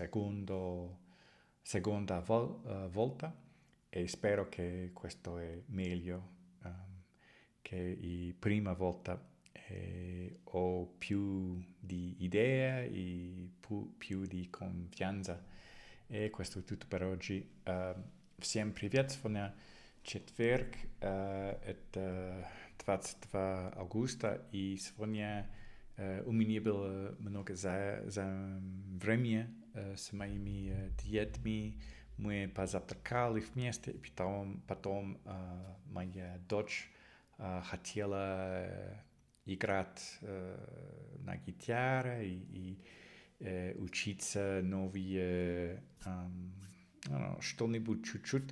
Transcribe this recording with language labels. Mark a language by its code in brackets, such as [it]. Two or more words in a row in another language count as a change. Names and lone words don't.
[it] seconda volta e spero che questo è meglio che la prima volta ho più di idee e più di confianza E questo è tutto per oggi. [ru] Всем привет, сегодня четверг, это 22 августа, и сегодня у меня было много времени с моими детьми. Мы позавтракали вместе, и потом моя дочь хотела играть на гитаре и учиться новые что-нибудь чуть-чуть.